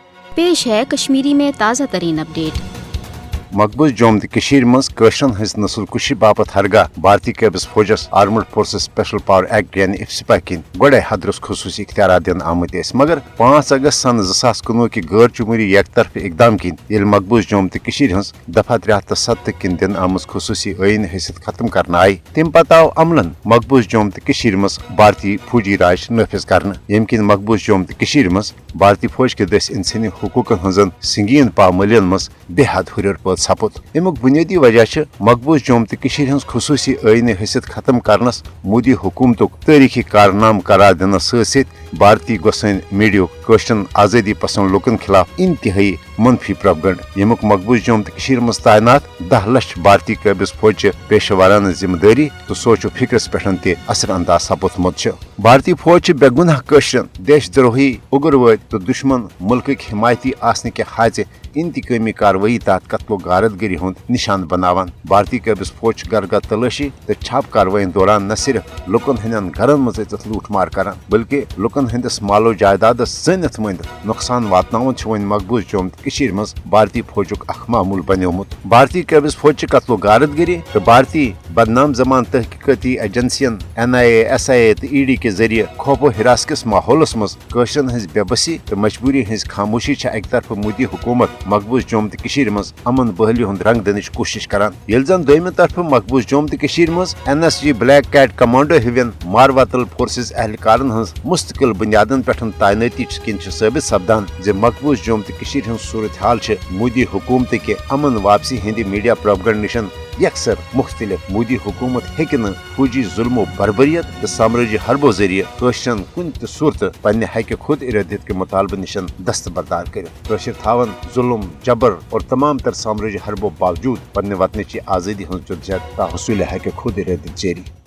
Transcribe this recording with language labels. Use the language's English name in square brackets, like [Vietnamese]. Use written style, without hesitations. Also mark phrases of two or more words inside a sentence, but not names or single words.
[Urdu] پیش ہے کشمیری میں تازہ ترین اپڈیٹ. [Kashmiri] मकबूज जोम मज कशरन हज नस्ल कुशी बापत हरगा भारतीय कैबिस फौजस आर्मड फोर्सेस स्पेशल पावर एक्ट यानी इफ्सिपा किन गडे हदरस खसूसी इख्तियार दिन आमद मगर 5 अगस्त सन 2019 की गैर जमहूरी एक तरफ इकदाम किन ये मकबूज जोम हज दफा 73 किन दिन आमज खसूसी आइन हैसियत खत्म करना आई तम पत आव अमलन मकबूज जोम मज भारतीय फौजी राज नफिज कर यम किन मकबूज जोम मज भारतीय फौज के दस इंसानी हकूकन हजन संगीन पामलियन मज बेहद हुर पद सपुद अमुक बुनियादी वजह मकबूज जोम हज खसूसी आइन हैसियत खत्म करनस मोदी हुकूमत तारीखी कारनाम करार दिन सत भारतीय गोसन मीडिया कशरन आज़ादी पसंद लुकन खिलाफ इंतहाई मनफी प्रोपगंड यमुक मकबूज जोम मज तैनात 10 लाख भारतीय कैबिस फौज पेशवाराना जिम्मेदारी तो सोचो फिक्रस पे असर अंदाज सपुदमुत भारतीय फौज बेगुनाह कशरन देशद्रोही उग्रवाद तो दुश्मन मुल्क हिमायती आसने के हाजे इंतकामी कार्रवाई तहत कत्लो गारतगरी हुंद निशान बनावान भारतीय कैबिस फौज गरगा तलाशी तो छाप कार्रवाई दौरान न सिर्फ लुकन हंदन घरन मज लूटमार करान बल्कि लुकन हंदिस मालो जायदाद जनित मंद नुकसान वातनावन वन मकबूज जोम मज भारतीय फौजुक अख मामूल बन्योमुत भारतीय कैबिस फौज कत्लो गारतगरी तो भारतीय बदनाम जमान तहकीकती एजेंसियन NIA SIA तो ED के जरिए खौफो हिरास किस माहौलस मज कशरन हज बेबसी तो मजबूरी हज खामोशी एक तरफ मोदी हुकूमत मकबूज जोम मज अमन बहली हुंद रंग दनिच कोशिश करान येल जन दोयमे तरफ मकबूज जोम मज NSG ब्लैक कैट कमांडो हिवन मारवातल फोर्सेस एहलकारन हज मुस्तकिल बुनियादन पे तैनाती किन साबित सपदान जे मकबूज जोम हज सूरत हाल मोदी हुकूमत के अमन वापसी हिंदी मीडिया प्रोपगंड निशन यकसर मुख्तलिफ मोदी हुकूमत हेकन फौजी जुल्मो बर्बरियत तो साम्राज्य हरबो जरिए कशरन कुन सूरत पन्ने हक खुद इरादियत के मुतालबे निशन दस्तबरदार कर थावन जुल्म जबर और तमाम तर साम्राज्य हरबो बावजूद पन्ने वतन की आज़ादी हज जदोजहद हसूल हक खुद इरादियत जारी।